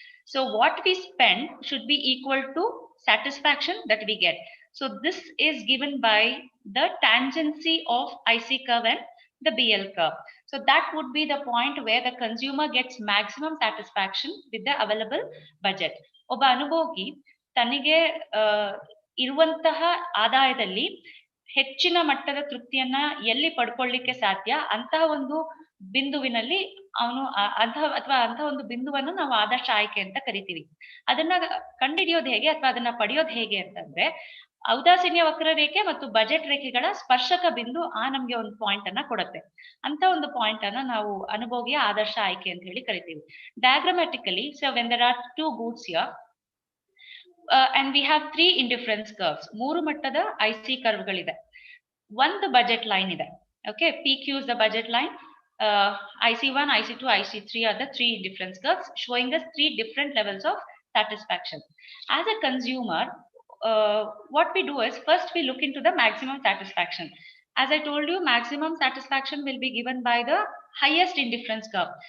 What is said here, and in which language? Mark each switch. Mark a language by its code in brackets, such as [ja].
[en] So what we spend should be equal to satisfaction that we get. So this is given by the tangency of IC curve and the BL curve. So that would be the point where the consumer gets maximum satisfaction with the available budget. [kn] ಒಬ್ಬ ಅನುಭೋಗಿ ತನಗೆ ಇರುವಂತಹ ಆದಾಯದಲ್ಲಿ ಹೆಚ್ಚಿನ ಮಟ್ಟದ ತೃಪ್ತಿಯನ್ನ ಎಲ್ಲಿ ಪಡ್ಕೊಳ್ಳಿಕ್ಕೆ ಸಾಧ್ಯ ಅಂತಹ ಒಂದು ಬಿಂದುವಿನಲ್ಲಿ ಅವನು ಅಂತಹ ಒಂದು ಬಿಂದುವನ್ನು ನಾವು ಆದರ್ಶ ಆಯ್ಕೆ ಅಂತ ಕರಿತೀವಿ. ಅದನ್ನ ಕಂಡುಹಿಡಿಯೋದು ಹೇಗೆ ಅಥವಾ ಅದನ್ನ ಪಡೆಯೋದು ಹೇಗೆ ಅಂತಂದ್ರೆ, ಔದಾಸೀನ್ಯ ವಕ್ರರೇಖೆ ಮತ್ತು ಬಜೆಟ್ ರೇಖೆಗಳ ಸ್ಪರ್ಶಕ ಬಿಂದು ನಮ್ಗೆ ಒಂದು ಪಾಯಿಂಟ್ ಅನ್ನ ಕೊಡುತ್ತೆ. ಅಂತ ಒಂದು ಪಾಯಿಂಟ್ ಅನ್ನ ನಾವು ಅನುಭೋಗಿಯ ಆದರ್ಶ ಆಯ್ಕೆ ಅಂತ ಹೇಳಿ ಕರಿತೀವಿ. [en] Diagrammatically, so when there are 2 goods here, and we have 3 indifference curves. [kn] 3 ಮಟ್ಟದ IC ಕರ್ವ್ಗಳಿದೆ. ಒಂದು ಬಜೆಟ್ ಲೈನ್ ಇದೆ. [en] Okay, PQ is the budget line. IC1, IC2, IC3 are the 3 indifference curves showing us 3 different levels of satisfaction. As a consumer, what we do is first we look into the maximum satisfaction. As I told you, maximum satisfaction will be given by the highest indifference curve.